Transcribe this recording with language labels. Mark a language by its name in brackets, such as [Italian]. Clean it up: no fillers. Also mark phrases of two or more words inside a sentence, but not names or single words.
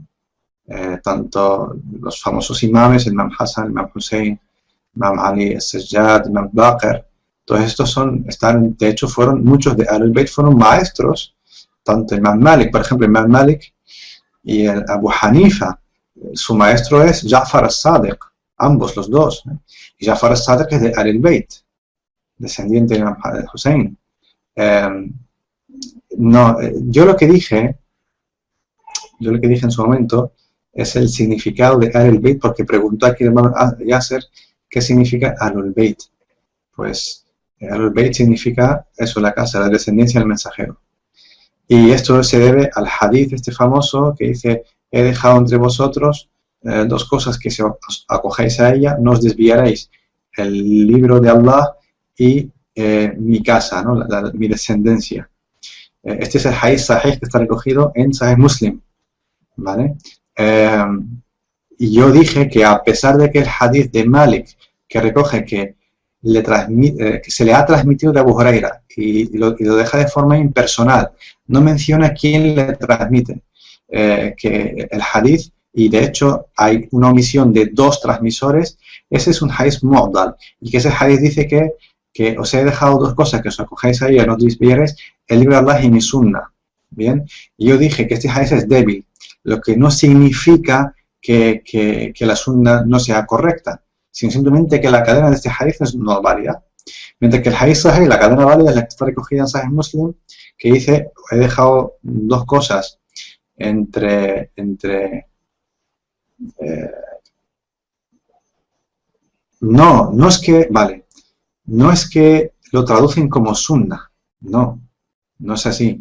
[Spanish] Tanto los famosos imames, el Imam Hassan, el Imam Hussein, Imam Ali, el Sajjad, el Imam Baqir, todos estos de hecho muchos de Ahlul Bayt fueron maestros, tanto el Imam Malik, por ejemplo, el Imam Malik y el Abu Hanifa, su maestro es Ja'far al-Sadiq, ambos los dos, ¿eh? Y Ja'far al-Sadiq es de Ahlul Bayt, descendiente de Imam Hussein. Yo lo que dije en su momento es el significado de Ahlul Bayt, porque preguntó aquí el Imam Yasser qué significa Ahlul Bayt. Pues Ahlul Bayt significa eso, la casa, la descendencia del mensajero. Y esto se debe al hadith este famoso que dice: he dejado entre vosotros dos cosas que si os acogéis a ella no os desviaréis, el libro de Allah y mi casa, ¿no? Mi descendencia. Este es el hadith sahih que está recogido en Sahih Muslim, ¿vale? Y yo dije que a pesar de que el hadith de Malik, que recoge que, que se le ha transmitido de Abu Huraira y lo deja de forma impersonal, no menciona quién le transmite que el hadith, y de hecho hay una omisión de 2 transmisores, ese es un hadith mu'dal, y que ese hadith dice que os he dejado 2 cosas que os acojáis a ellas, no os desvierais, el libro de Allah y mi sunna. Bien, y yo dije que este hadith es débil, lo que no significa que la sunna no sea correcta, sino simplemente que la cadena de este hadith no es válida. Mientras que el hadith sahih, la cadena válida es la que está recogida en Sahih Muslim, que dice, he dejado 2 cosas no es que, vale, no es que lo traducen como sunna, no es así.